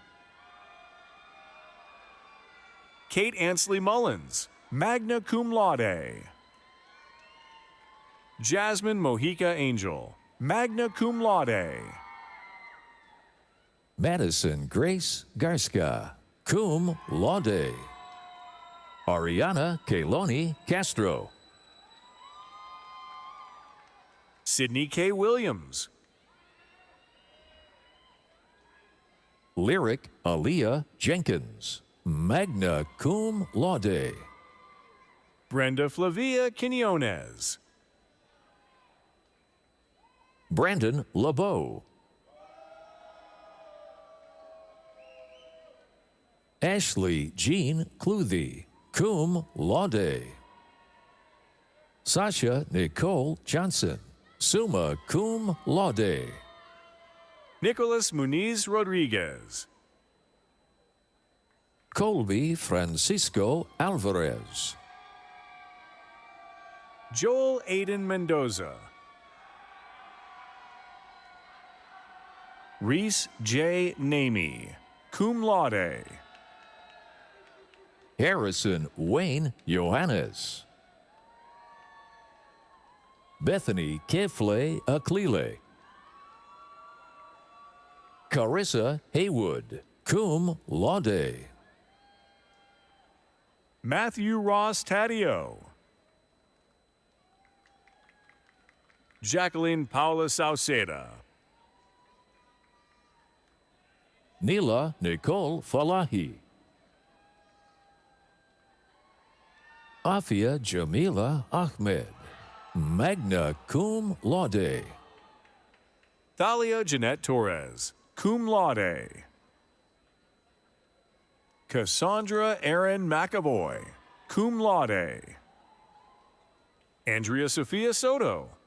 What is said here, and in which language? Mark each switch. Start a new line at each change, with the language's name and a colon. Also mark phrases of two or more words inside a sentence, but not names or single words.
English: Kate Ansley Mullins,
Latin: magna cum laude.
English: Jasmine Mojica Angel,
Latin: magna cum laude.
English: Madison Grace Garska,
Latin: cum laude.
English: Ariana Keloni Castro. Sydney K. Williams. Lyric Aaliyah Jenkins,
Latin: magna cum laude.
English: Brenda Flavia Quinones. Brandon LeBeau. Ashley Jean Cluthy,
Latin: cum laude.
English: Sasha Nicole Johnson,
Latin: summa cum laude.
English: Nicholas Muniz Rodriguez. Colby Francisco Alvarez. Joel Aiden Mendoza. Reese J.
Latin: Namey, cum laude.
English: Harrison Wayne Johannes. Bethany Kefle Aklile. Carissa Haywood,
Latin: cum laude.
English: Matthew Ross Taddeo. Jacqueline Paula Sauceda. Neela Nicole Falahi. Afia Jamila Ahmed,
Latin: magna cum laude.
English: Thalia Jeanette Torres,
Latin: cum laude.
English: Cassandra Erin McAvoy,
Latin: cum laude.
English: Andrea Sophia Soto.